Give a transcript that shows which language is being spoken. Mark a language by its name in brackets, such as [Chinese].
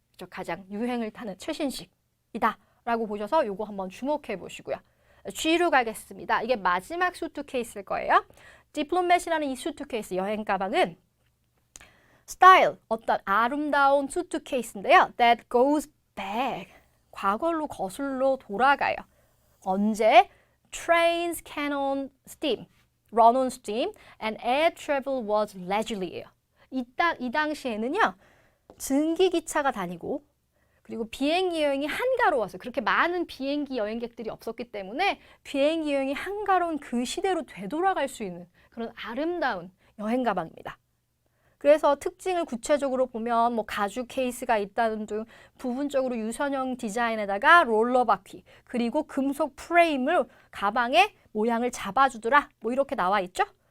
[Korean] 가장 유행을 타는 최신식이다 라고 보셔서 요거 한번 주목해 보시고요. G로 가겠습니다. 이게 마지막 수트케이스일 거예요. 디플로맷이라는 이 수트케이스 여행 가방은 스타일, 어떤 아름다운 수트케이스인데요. [English] That goes back. [Korean] 과거로 거슬러 돌아가요. 언제? [English] Trains can run on steam and air travel was leisurely예요. [Korean] 이 당시에는요. 증기기차가 다니고 그리고 비행기 여행이 한가로워서 그렇게 많은 비행기 여행객들이 없었기 때문에 비행기 여행이 한가로운 그 시대로 되돌아갈 수 있는 그런 아름다운 여행 가방입니다. 그래서 특징을 구체적으로 보면 뭐 가죽 케이스가 있다는 등 부분적으로 유선형 디자인에다가 롤러 바퀴 그리고 금속 프레임을 가방의 모양을 잡아주더라 뭐 이렇게 나와 있죠?